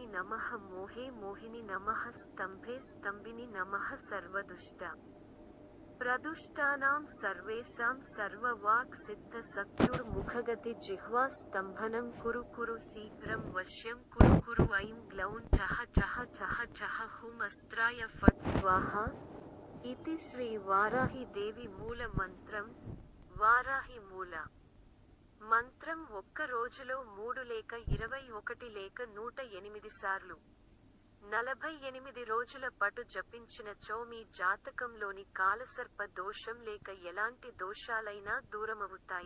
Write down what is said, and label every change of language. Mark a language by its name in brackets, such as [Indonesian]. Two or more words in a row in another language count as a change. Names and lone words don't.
[Sanskrit] नमः मोहे मोहिनि नमः स्तम्भे स्तम्भिनि नमः सर्वदुष्ट प्रदुष्टानां सर्वेषां सर्ववाक् सिद्ध सख्युर्मुखगति जिह्वा स्तम्भनं कुरु कुरु शीघ्रं वश्यं कुरु कुरु ऐं ग्लौं ठः ठः ठः ठः हुं अस्त्राय फट् स्वाहा इति श्री वाराहि देवी मूल [Telugu] మంత్రం వారాహి మూల మంత్రం ఒక్క రోజులో 3 లేక 21 లేక 108 సార్లు 48 రోజుల పాటు జపించినచో మీ జాతకంలోని కాలసర్ప దోషం లేక ఎలాంటి దోషాలైనా దూరమవుతాయి.